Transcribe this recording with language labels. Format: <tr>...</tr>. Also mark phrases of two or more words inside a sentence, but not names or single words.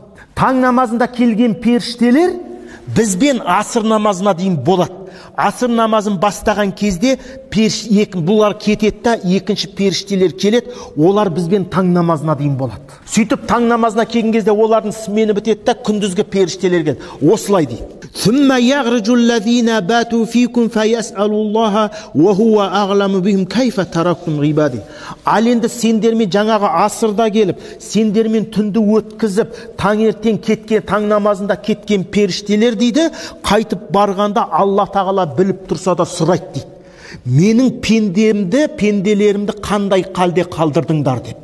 <kk>Таң намазында келген періштелер бізбен асыр намазына дейін болады. Асыр намазын бастаған кезде бұлар кетеді да, екінші періштелер келеді, олар бізбен таң намазына дейін болады. Сөйтіп таң намазына келген кезде олардың смені бітеді да, күндізгі періштелер келеді. Осылай дейді.</kk> <ar>ثم يخرج الذين باتوا فيكم فيسألوا الله وهو أعلم بهم كيف تركتم عبادي.</ar> <kk>Ал енді сендермен жаңағы асырда келіп, сендермен түнді өткізіп, таңертең кеткен, таң намазында кеткен періштелер дейді, қайтып барғанда Алла тағала біліп тұрса да сұрайды дейді. Менің пенделерімді қандай қалде қалдырдыңдар деп.</kk>